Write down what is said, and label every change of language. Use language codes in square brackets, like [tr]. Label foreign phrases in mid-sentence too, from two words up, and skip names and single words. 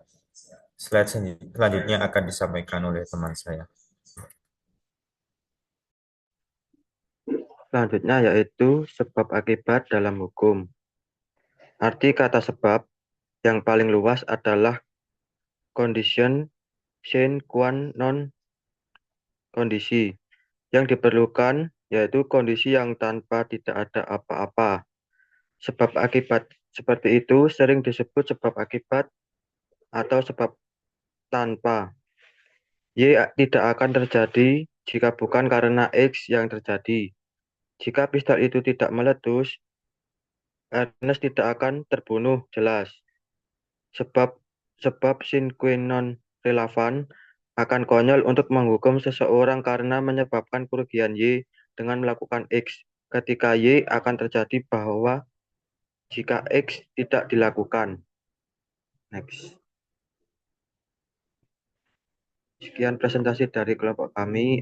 [id] Slide selanjutnya akan disampaikan oleh teman saya. Selanjutnya yaitu sebab akibat dalam hukum. Arti kata sebab yang paling luas adalah condition [la] sine qua non [id] kondisi. Yang diperlukan yaitu kondisi yang tanpa tidak ada apa-apa. Sebab akibat seperti itu sering disebut sebab akibat atau sebab tanpa. Y tidak akan terjadi jika bukan karena X yang terjadi. Jika pistol itu tidak meletus, Ernest tidak akan terbunuh, jelas. Sebab [la] sine qua non [id] relevan akan konyol untuk menghukum seseorang karena menyebabkan kerugian Y dengan melakukan X. Ketika Y akan terjadi bahwa jika X tidak dilakukan. Next. Sekian presentasi dari kelompok kami.